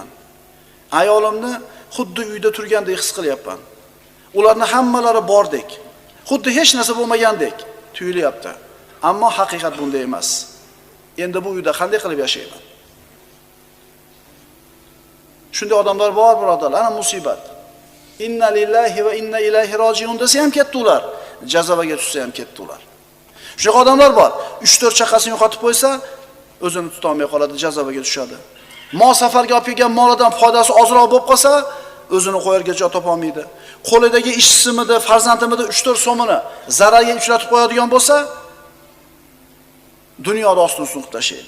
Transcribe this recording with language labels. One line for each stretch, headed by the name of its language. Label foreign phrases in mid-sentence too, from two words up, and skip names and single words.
Uzbek: Ayolimni xuddi uyda turgandek his qilyapman. Ularni hammalari bordek, xuddi hech narsa bo'lmagandek tuyulyapti. Ammo haqiqat bunday emas. Endi bu uyda qanday qilib yashayman? Shunday odamlar bor, birodarlar, ana musibat.
Arabic: إنا لله وإنا إليه راجعون
Uzbek: desa ham ketdi ular, jazovaga tushsa ham ketdi ular. Shu odamlar bor, 3-4 chaqasini yo'qotib qo'ysa, o'zini tuta olmay qoladi, jazovaga tushadi. Mol safarga olib kelgan molidan foydasi ozroq bo'lib qolsa, o'zini qo'yarga joy topa olmaydi. Qo'lidagi ishchisimidi, farzandimidi 3-4 so'mini zararga uchratib qo'yadigan bo'lsa, dunyoda ostin sunqib tashlaydi.